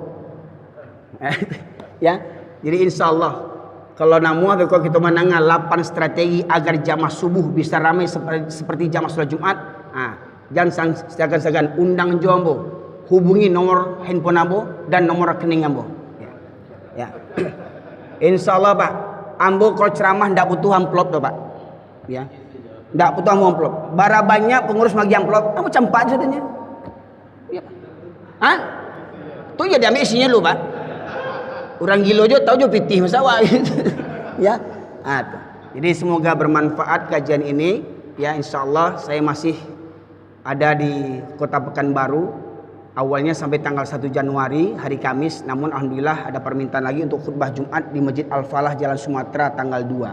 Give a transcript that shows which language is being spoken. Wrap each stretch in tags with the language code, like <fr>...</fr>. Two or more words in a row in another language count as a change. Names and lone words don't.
<id>Ya, jadi</id> <ar>إن شاء الله</ar> <id>kalau namu kalau kita menanggal 8 strategi agar jamaah subuh bisa ramai seperti jamaah sholat Jumat. Jangan segan-segan undang jombo, hubungi nomor handphone ambo dan nomor rekening ambo. Ya.</id> <ar>إن شاء الله</ar> <min>Pak, ambo kalau ceramah ndak butuh amplop tuh Pak. Ya, ndak butuh amplop. Bara banyak pengurus bagi amplop, ambo campak jadinya.</min> <id>Ya.</id> <min>Tu ya diambil isinya lu Pak. Orang gilo jo tahu jo pitih masawa.</min> <id>Ya. Jadi semoga bermanfaat kajian ini. Ya,</id> <ar>إن شاء الله</ar> <id>saya masih ada di Kota Pekanbaru. Awalnya sampai tanggal 1 Januari hari Kamis, namun alhamdulillah ada permintaan lagi untuk khutbah Jumat di Masjid Al-Falah Jalan Sumatera tanggal 2.</id>